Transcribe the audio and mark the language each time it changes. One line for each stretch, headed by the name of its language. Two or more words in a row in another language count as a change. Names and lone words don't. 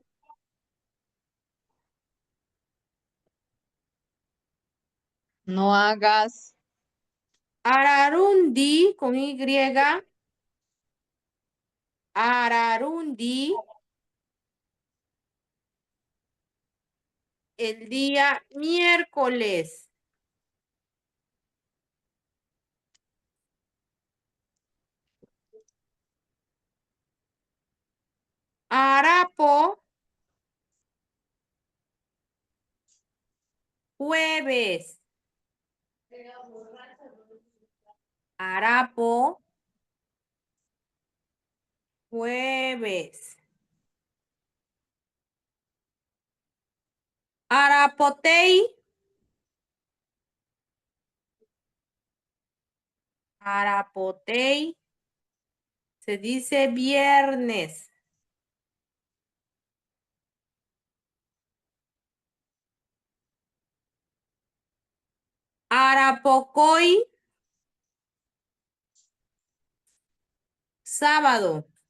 Spanish: No hagas.
Guarani: Ararundi con Y. Ararundi.
Spanish: El día miércoles.
Guarani: Arapo.
Spanish: Jueves.
Guarani: Arapo.
Spanish: Jueves.
Guarani: Arapotei. Arapotei.
Spanish: Se dice viernes.
Guarani: Arapocoy.
Spanish: Sábado.